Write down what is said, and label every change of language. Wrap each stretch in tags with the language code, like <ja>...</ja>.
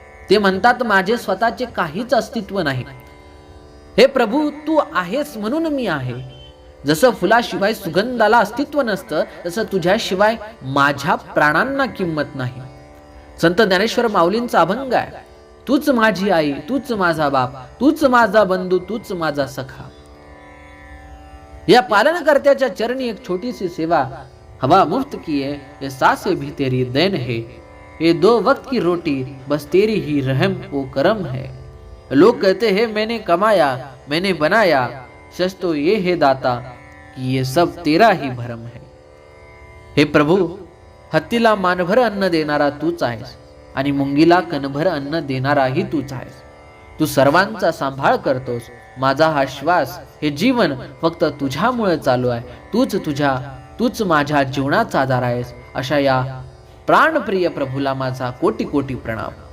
<mr>ते म्हणतात, माझे स्वतःचे काहीच अस्तित्व नाही. हे प्रभू, तू आहेस म्हणून मी आहे. जसं फुलाशिवाय सुगंधाला अस्तित्व नसतं, तसं तुझ्याशिवाय माझ्या प्राणांना किंमत नाही. संत ज्ञानेश्वर माऊलींचा अभंग आहे, तूच माझी आई, तूच माझा बाप, तूच माझा बंधू, तूच माझा सखा. या पालनकर्त्याच्या चरणी एक छोटीसी सेवा,</mr> <hi>हवा मुफ्त की है, ये सांसें भी तेरी देन है, ये 2 वक्त की रोटी बस तेरी ही रहम ओ करम है. लोग कहते हैं मैंने कमाया, मैंने बनाया, सच तो ये है दाता कि ये सब तेरा ही भरम है.</hi> <mr>हे प्रभू, हत्तीला मानभर अन्न देणारा तूच आहेस आणि मुंगीला कणभर अन्न देणाराही तूच आहेस. तू सर्वांचा सांभाळ करतोस. माझा हा श्वास, हे जीवन फक्त तुझ्यामुळे चालू आहे. तूच माझ्या जीवनाचा आधार आहेस. अशा या प्राणप्रिय प्रभूला माझा कोटी कोटी प्रणाम.</mr>